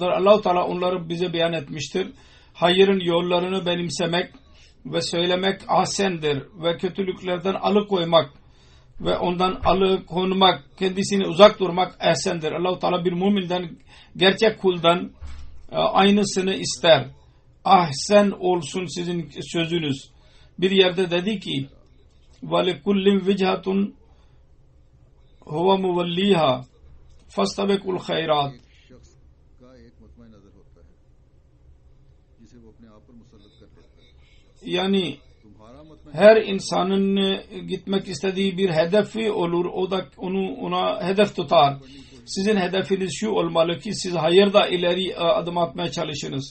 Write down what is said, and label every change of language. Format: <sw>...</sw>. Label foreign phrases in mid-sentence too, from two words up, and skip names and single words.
<tr>Allah-u Teala onları bize beyan etmiştir. Hayırın yollarını benimsemek ve söylemek ahsendir ve kötülüklerden alıkoymak ve ondan alıkonmak, kendisini uzak durmak ehsendir. Allah-u Teala bir müminden, gerçek kuldan aynısını ister. Ahsen olsun sizin sözünüz. Bir yerde dedi ki</tr> <ar>وَلِكُلِّمْ وِجْهَةٌ هُوَ مُوَلِّيهَا فَاسْتَبِقُوا الْخَيْرَاتِ.</ar> <tr>Yani her insanın gitmek istediği bir hedefi olur. O da ona hedef tutar. Sizin hedefiniz şu olmalı ki siz hayırda ileri adım atmaya çalışınız.</tr>